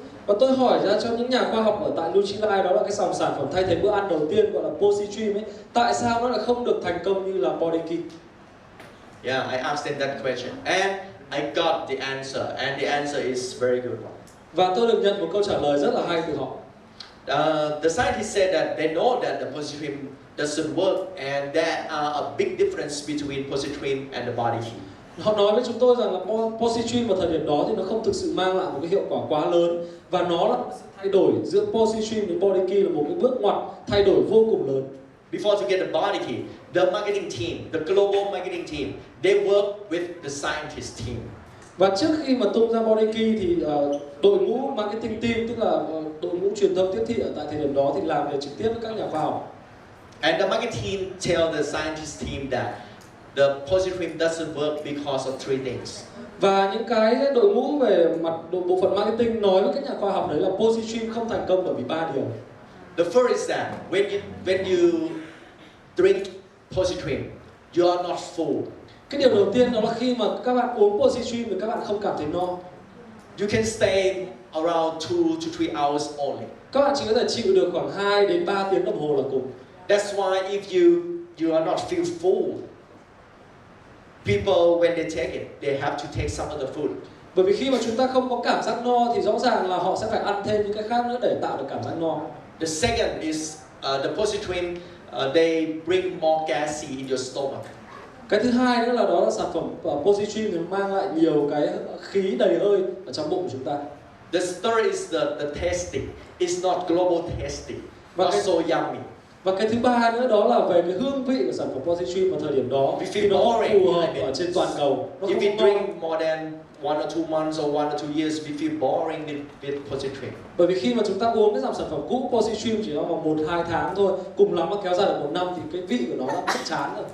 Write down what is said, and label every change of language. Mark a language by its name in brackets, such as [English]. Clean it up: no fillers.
[Vietnamese] Và tôi hỏi ra cho những nhà khoa học ở tại Nutrilite, đó là cái dòng sản phẩm thay thế bữa ăn đầu tiên gọi là Positrim ấy, tại sao nó lại không được thành công như là body key? [English] Yeah, I asked them that question and I got the answer, and the answer is very good one. [Vietnamese] Và tôi được nhận một câu trả lời rất là hay từ họ. [English] The scientists said that they know that the positron doesn't work, and there are a big difference between positron and the body heat. [Vietnamese] Họ nói với chúng tôi rằng là positron vào thời điểm đó thì nó không thực sự mang lại một cái hiệu quả quá lớn, và nó là sự thay đổi giữa positron đến body key là một cái bước ngoặt thay đổi vô cùng lớn. [English] Before to get the body key, the marketing team, the global marketing team, they work with the scientist team. [Vietnamese] Và trước khi mà tung ra body key thì đội ngũ marketing team, tức là đội ngũ truyền thông tiếp thị ở tại thời điểm đó thì làm việc trực tiếp với các nhà khoa học. [English] And the marketing team tell the scientist team that the positron doesn't work because of three things. [Vietnamese] Và những cái đội ngũ về mặt bộ phận marketing nói với các nhà khoa học đấy là positron không thành công bởi vì 3 điều. [English] The first is that when you drink positron, you are not full. [Vietnamese] Cái điều đầu tiên đó là khi mà các bạn uống positron thì các bạn không cảm thấy no. [English] You can stay around 2 to 3 hours only. [Vietnamese] Các bạn chỉ có thể chịu được khoảng 2 đến 3 tiếng đồng hồ là cùng. [English] That's why if you are not feel full, people when they take it, they have to take some other food. [Vietnamese] Bởi vì khi mà chúng ta không có cảm giác no thì rõ ràng là họ sẽ phải ăn thêm những cái khác nữa để tạo được cảm giác no. [English] The second is the positron. They bring more gassy in your stomach. [Vietnamese] Cái thứ hai nữa là đó là sản phẩm positron thì mang lại nhiều cái khí đầy hơi ở trong bụng của chúng ta. [English] The third is the tasting. It's not global tasting. Not so yummy. [Vietnamese] Và cái thứ ba nữa đó là về cái hương vị của sản phẩm positron vào thời điểm đó thì nó phù hợp ở trên toàn cầu. Nó [English] if [Vietnamese] không [English] you drink more than 1 or 2 months or 1 or 2 years, we feel boring with positron. [Vietnamese] Bởi vì khi mà chúng ta uống cái dòng sản phẩm cũ positron chỉ trong vòng 1-2 tháng thôi, cùng lắm mà kéo dài được 1 năm thì cái vị của nó đã mất chán rồi.